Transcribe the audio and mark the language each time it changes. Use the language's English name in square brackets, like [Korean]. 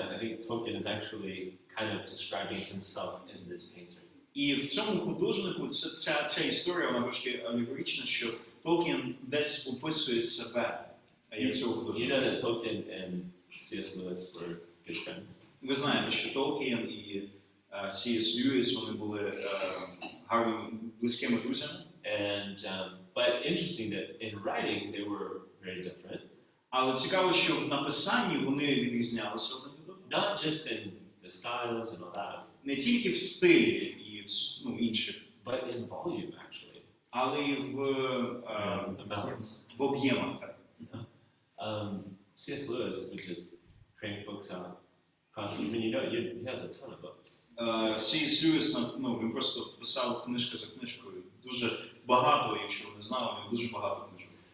[English] I think Tolkien is actually kind of describing himself in this painter. [Ukrainian] І в цьому художнику ця історія, вона трошки алегорична, що Толкін десь описує себе, як цього художника. [English] You know that Tolkien and C.S. Lewis were good friends. [Ukrainian] Ви знаєте, що Толкін і C.S. Льюіс, вони були гарними, близькими друзями. [English] And but interesting that in writing they were very different. [Ukrainian] Але цікаво, що в написанні вони відрізнялися один від одного. [English] Not just in the styles and all that. [Ukrainian] Не тільки в стилі і інших, [English] but in volume actually. [Ukrainian] Але і в об'ємах. [English] C.S. Lewis would just crank books out constantly. I mean, he has a ton of books. [Ukrainian] C.S. Льюіс, він просто писав книжка за книжкою. Дуже багато, якщо ви не знали, дуже багато книжок.